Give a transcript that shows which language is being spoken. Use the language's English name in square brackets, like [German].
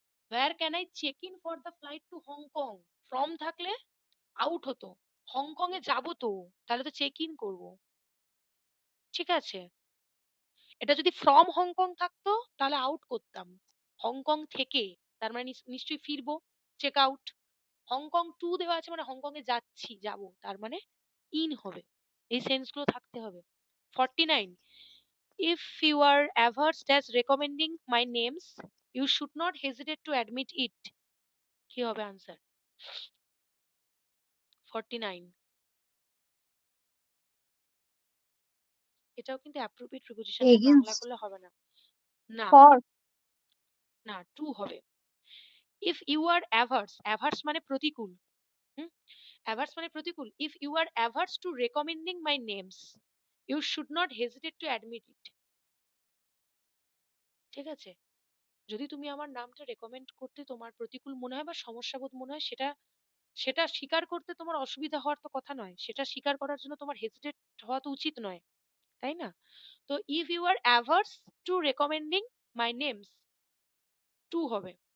[English] where can I check in for the flight to Hong Kong, [Bangla] from থাকলে out হতো, Hong Kong এ যাবো তো, তাহলে তো চেক ইন করবো। ঠিক আছে, এটা যদি ফ্রম হংকং থাকতো তাহলে আউট করতাম, হংকং থেকে তার মানে নিশ্চয়ই ফিরবো, চেক আউট। হংকং টু দেওয়া আছে মানে হংকং এ যাচ্ছি, যাব, তার মানে ইন হবে। এই সেন্স গুলো থাকতে হবে। [English] 49, if you are averse as recommending my names, you should not hesitate to admit it. [Bangla] কি হবে আনসার? 49, এটাও কিন্তু অ্যাপ্রোপ্রিয়েট প্রিপোজিশন দিয়ে বাংলা এগেইনস্ট। করলে হবে না। না ফর। না, টু হবে। [English] if you are averse, averse [Bangla] মানে প্রতিকূল। হুম, averse মানে প্রতিকূল। [English] if you are averse to recommending my names, you should not hesitate to admit it. [Bangla] ঠিক আছে, যদি তুমি আমার নামটা রেকমেন্ড করতে তোমার প্রতিকূল মনে হয় বা সমস্যাবোধ মনে হয়, সেটা সেটা স্বীকার করতে তোমার অসুবিধা হওয়ার তো কথা নয়, সেটা স্বীকার করার জন্য তোমার হেজিটেট হওয়া তো উচিত নয়, তাই না? [English] তো if you are averse to recommending my names, to হবে।